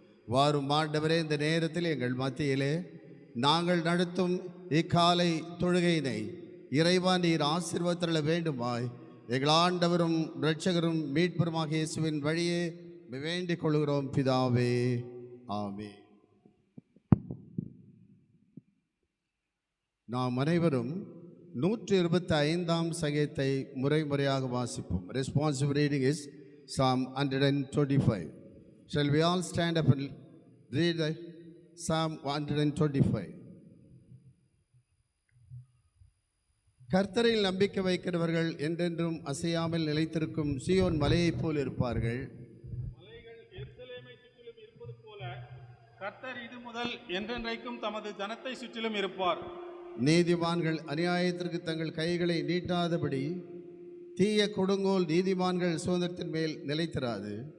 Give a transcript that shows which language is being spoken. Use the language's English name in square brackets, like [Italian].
[Tamil] வாரும் ஆண்டவரே, இந்த நேரத்தில் எங்கள் மத்தியிலே நாங்கள் நடத்தும் இக்காலை தொழுகையினை இறைவா நீர் ஆசீர்வதித்தருள வேண்டுமாய் எங்கள் ஆண்டவரும் இரட்சகரும் மீட்பருமாக இயேசுவின் வழியே வேண்டிக் கொள்கிறோம் பிதாவே. ஆமென். நாம் அனைவரும் 125ஆம் சங்கீதத்தை முறையாக வாசிப்போம். [English] Responsive reading is Psalm 125. Shall we all stand up and read the Psalm 125? [Tamil] கர்த்தரில் நம்பிக்கை வைக்கிறவர்கள் என்றென்றும் அசையாமல் நிலைத்திருக்கும் சீயோன் மலையைப் போல் இருப்பார்கள். மலைகள் எருசலேமை சுற்றிலும் இருப்பது போல கர்த்தர் இது முதல் என்றென்றைக்கும் தமது ஜனத்தை சுற்றிலும் இருப்பார். நீதிமான்கள் அநியாயத்திற்கு தங்கள் கைகளை நீட்டாதபடி தீய கொடுங்கோல் நீதிமான்கள் சுதந்திரத்தின் மேல் நிலைத்திராது.